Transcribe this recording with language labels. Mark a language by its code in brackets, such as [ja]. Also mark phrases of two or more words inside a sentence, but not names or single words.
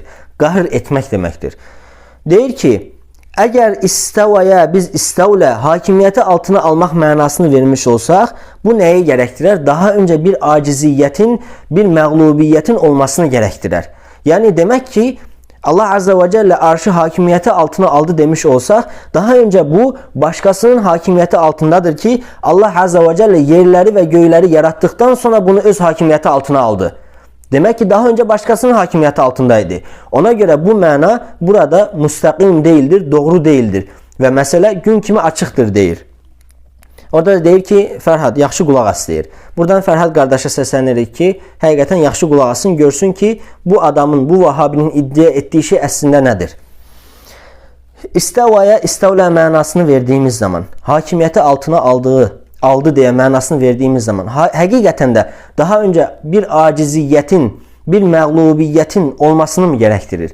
[az] Qahır etmək deməkdir. Deyir ki, əgər istavaya biz istavlə hakimiyyəti altına almaq mənasını vermiş olsaq, bu nəyi gərəkdirər? Daha öncə bir aciziyyətin, bir məğlubiyyətin olmasını gərəkdirər. Yəni demək ki, [tr] Allah Azze ve Celle arşı hakimiyeti altına aldı demiş olsak, daha önce bu başkasının hakimiyeti altındadır ki Allah Azze ve Celle yerleri ve göyleri yarattıktan sonra bunu öz hakimiyeti altına aldı. Demek ki daha önce başkasının hakimiyeti altındaydı. Ona göre bu mana burada müstakim değildir, doğru değildir. Ve mesele gün kimi açıktır deyir. [az] Orada da deyir ki, Fərhad, yaxşı qulaq as deyir. Buradan Fərhad qardaşa səslənirik ki, həqiqətən yaxşı qulaq asın, görsün ki, bu adamın, bu Vahabinin iddia etdiyi şey əslində nədir? İstavaya istavlə mənasını verdiğimiz zaman, hakimiyyəti altına aldı deyə mənasını verdiğimiz zaman, həqiqətən də daha öncə bir aciziyyətin, bir məğlubiyyətin olmasını mı gərəkdirir?